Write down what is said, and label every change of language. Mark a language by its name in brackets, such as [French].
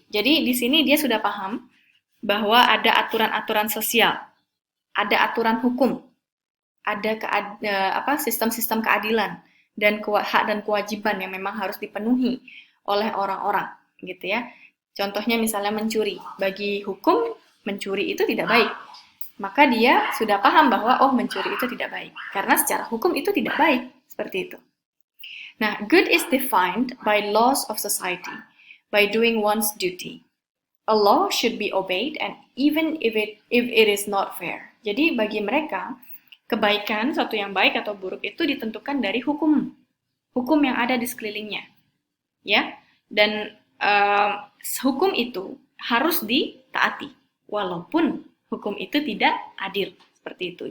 [Indonesian] Jadi di sini dia sudah paham bahwa ada aturan-aturan sosial, ada aturan hukum, ada sistem-sistem keadilan dan hak dan kewajiban yang memang harus dipenuhi oleh orang-orang, gitu ya. Contohnya misalnya mencuri, bagi hukum mencuri itu tidak baik, maka dia sudah paham bahwa oh mencuri itu tidak baik, karena secara hukum itu tidak baik, seperti itu. Nah, [English] good is defined by laws of society, by doing one's duty. A law should be obeyed, and even if it is not fair. [Indonesian] Jadi bagi mereka kebaikan, suatu yang baik atau buruk itu ditentukan dari hukum yang ada di sekelilingnya, ya. Dan hukum itu harus ditaati, walaupun hukum itu tidak adil, seperti itu.